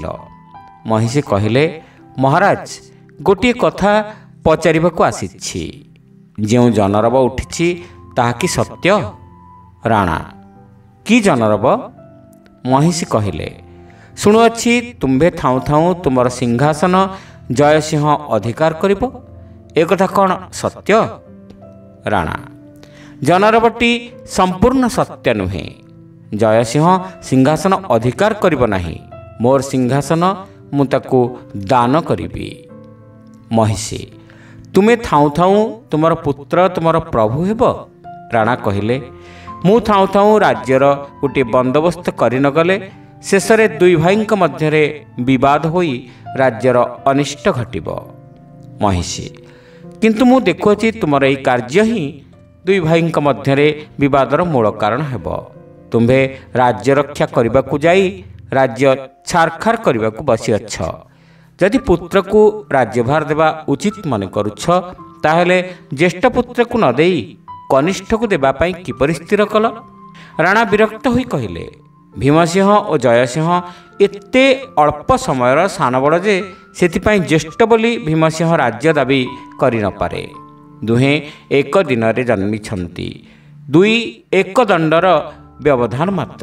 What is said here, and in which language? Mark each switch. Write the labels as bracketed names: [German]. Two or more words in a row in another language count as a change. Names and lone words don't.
[Odia] ମହିଷୀ କହିଲେ, ମହାରାଜ ଗୋଟେ କଥା ପଚାରିବାକୁ ଆସିଛି। ଯେଉ ଜନରବ ଉଠିଛି ତାହା କି ସତ୍ୟ? ରାଣା, କି ଜନରବ? ମହିଷୀ କହିଲେ, ଶୁଣୁଅଛି ତୁମ୍ଭେ ଥାଉ ଥାଉ ତୁମର ସିଂହାସନ ଜୟସିଂହ ଅଧିକାର କରିବ, ଏକ କଥା କଣ ସତ୍ୟ? ରାଣା, ଜନରବଟି ସମ୍ପୂର୍ଣ୍ଣ ସତ୍ୟ ନୁହେଁ। ଜୟସିଂହ ସିଂହାସନ ଅଧିକାର କରିବ ନାହିଁ, ମୋର ସିଂହାସନ ମୁଁ ତାକୁ ଦାନ କରିବି। ମହିଷୀ, ତୁମେ ଥାଉ ଥାଉ ତୁମର ପୁତ୍ର ତୁମର ପ୍ରଭୁ ହେବ? ରାଣା କହିଲେ, ମୁଁ ଥାଉ ଥାଉ ରାଜ୍ୟର ଗୋଟେ ବନ୍ଦୋବସ୍ତ କରି ନ ଗଲେ ଶେଷରେ ଦୁଇ ଭାଇଙ୍କ ମଧ୍ୟରେ ବିବାଦ ହୋଇ ରାଜ୍ୟର ଅନିଷ୍ଟ ଘଟିବ। ମହିଷୀ, କିନ୍ତୁ ମୁଁ ଦେଖୁଛି ତୁମର ଏଇ କାର୍ଯ୍ୟ ହିଁ ଦୁଇ ଭାଇଙ୍କ ମଧ୍ୟରେ ବିବାଦର ମୂଳ କାରଣ ହେବ। ତୁମ୍ଭେ ରାଜ୍ୟ ରକ୍ଷା କରିବାକୁ ଯାଇ ରାଜ୍ୟ ଛାରଖାର କରିବାକୁ ବସି ଅଛ। ଯଦି ପୁତ୍ରକୁ ରାଜ୍ୟଭାର ଦେବା ଉଚିତ ମନେ କରୁଛ ତାହେଲେ ଜ୍ୟେଷ୍ଠ ପୁତ୍ରକୁ ନ ଦେଇ କନିଷ୍ଠକୁ ଦେବା ପାଇଁ କିପରି ସ୍ଥିର କଲ? ରାଣା ବିରକ୍ତ ହୋଇ କହିଲେ, ଭୀମସିଂହ ଓ ଜୟସିଂହ ଏତେ ଅଳ୍ପ ସମୟର ସାନ ବଡ଼ ଯେ ସେଥିପାଇଁ ଜ୍ୟେଷ୍ଠ ବୋଲି ଭୀମସିଂହ ରାଜ୍ୟ ଦାବି କରି ନ ପାରେ। ଦୁହେଁ ଏକ ଦିନରେ ଜନ୍ମିଛନ୍ତି, ଦୁଇ ଏକ ଦଣ୍ଡର ବ୍ୟବଧାନ ମାତ୍ର।